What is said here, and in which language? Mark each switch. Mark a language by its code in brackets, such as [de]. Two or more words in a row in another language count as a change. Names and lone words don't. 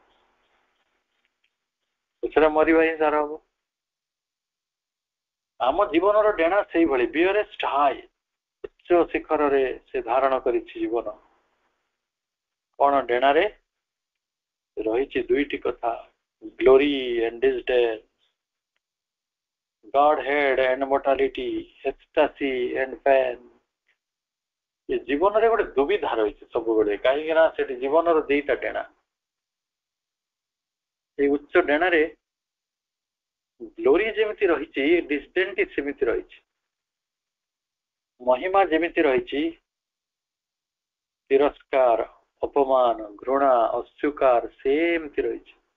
[or] ପଛରେ ମରିବା ହିଁ ସାର ହବ। ଆମ ଜୀବନର ଡେଣା ସେଇଭଳି, ବିୟରେଷ୍ଟ ହାଇ, ଉଚ୍ଚ ଶିଖରରେ ସେ ଧାରଣ କରିଛି ଜୀବନ। କ'ଣ ଡେଣାରେ ରହିଛି? ଦୁଇଟି କଥା, [en] ଗ୍ଲୋରି and disdain, Godhead and mortality, ecstasy and pain। [or] ଏ ଜୀବନରେ ଗୋଟେ ଦୁବିଧା ରହିଛି ସବୁବେଳେ, କାହିଁକି ନା ସେଠି ଜୀବନର ଦିଟା ଡେଣା। এই ଉଚ୍ଚ ଡେଣାରେ ଗ୍ଲୋରି ଯେମିତି ରହିଛି, ଡିସଡେନ୍ଟି ସେମିତି ରହିଛି, ମହିମା ଯେମିତି ରହିଛି, ତିରସ୍କାର, ଅପମାନ, ଘୃଣା, ଅସ୍ୱୀକାର ସେମିତି ରହିଛି।